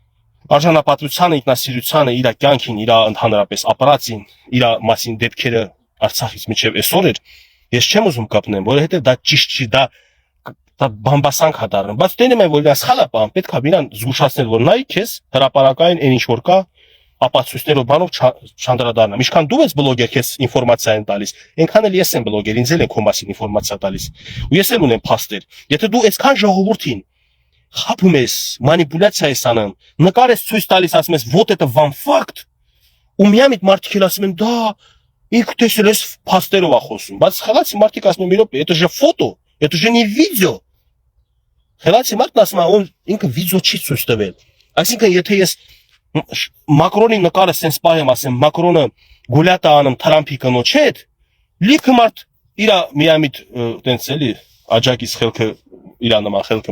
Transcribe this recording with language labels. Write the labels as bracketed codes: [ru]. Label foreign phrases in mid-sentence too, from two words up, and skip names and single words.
[hy] Արժանապատվությանը, ինքնասիրությանը, իր կյանքին, իր ընդհանրապես ապարածին, իր մասին դեպքերը Արցախից միջև այսօր էր, ես չեմ ուզում կապնեմ, որովհետև դա ճիշտ չի, դա բամբասանք է դառնում, բայց տենում եմ, որ դա սխալ է բան, պետք է իրան զգուշացնել, որ նայ քեզ հրապարակային այն ինչ որ կա, ապացույցներով բանով չանդրադառնամ։ Ինչքան դու ես բլոգեր քեզ ինֆորմացիա են տալիս, այնքան էլ ես եմ բլոգեր, ինձ էլ են քո մասին ինֆորմացիա տալիս։ Ու ես էլ ունեմ փաստեր։ Եթե դու այսքան ժողովրդին խափում ես, մանիպուլյացիա ես անում, նկար ես ցույց տալիս, ասում ես [ru] вот это вам факт, [hy] ու միամիտ մարդիկ էլ ասում են դա ինքը տեսել ես փաստերով է խոսում, բայց խելացի մարդիկ ասում են իրոք, [ru] это же фото, это же не видео։ [hy] Խելացի մարդն ասում է, որ ինքը վիդեո չի ցույց տվել։ Այսինքն եթե ես Մակրոնի նկարը սենց պահեմ, ասեմ, Մակրոնը գուլյատ է անում Թրամփի կնոջ հետ, լիքը մարդ իրա միամիտ տենց էլի աջակից խելքը իրա նման խելքը